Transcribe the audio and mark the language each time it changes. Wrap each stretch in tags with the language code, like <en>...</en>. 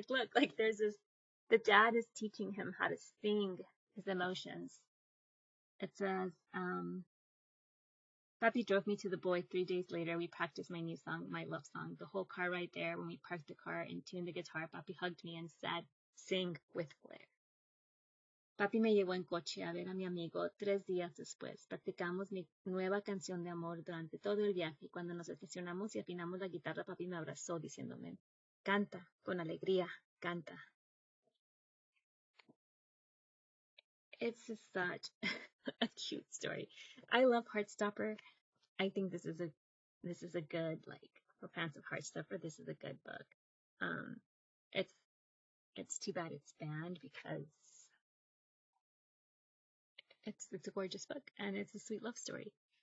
<en>Look, there's the dad is teaching him how to sing his emotions. It says, Papi drove me to the boy 3 days later. We practiced my new song, my love song. The whole car ride there, when we parked the car and tuned the guitar, Papi hugged me and said, sing with flair.</en> <es>Papi me llevó en coche a ver a mi amigo 3 días después. Practicamos mi nueva canción de amor durante todo el viaje y cuando nos estacionamos y afinamos la guitarra, papi me abrazó diciéndome, canta, con alegría, canta.</es> <en>It's just such a cute story. I love Heartstopper. I think this is a good, for fans of Heartstopper, this is a good book. It's too bad it's banned because it's a gorgeous book and it's a sweet love story.</en>